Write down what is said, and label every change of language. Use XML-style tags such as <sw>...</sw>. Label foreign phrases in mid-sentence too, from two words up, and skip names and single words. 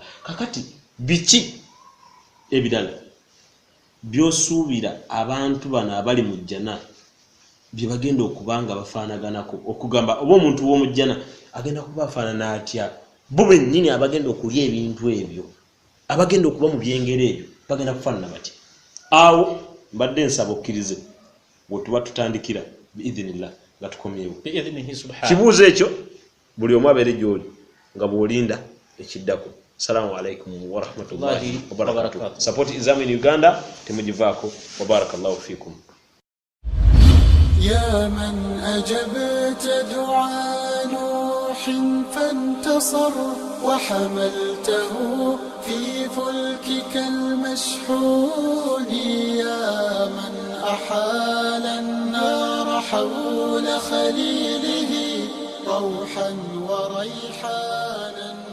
<lg>Kakati biki ebirala byosuubira abantu bano abali mu jjana bye bagenda okubanga bafaanaganako okugamba oba omuntu w'omu jjana agenda kuba afaanana atya bo bennyini abagenda okulya ebintu ebyo abagenda okuba mu byengero ebyo bagenda kufaanana batya. Awo mbadde nsaba okkirize bwe tuba tutandikira biidhinillah nga tukomyewo kibuuzo ekyo buli omu abeere gy'oli nga bw'olinda ekiddako.</lg> <ar>السلام عليكم ورحمة الله وبركاته.</ar> <en>Support Izam in Uganda temugivaako</en> <ar>وبارك الله فيكم. يا من أجبت دعاء نوح فانتصر وحملته في فلكك المشحون يا من أحال النار حول خليله روحا وريحانا</ar>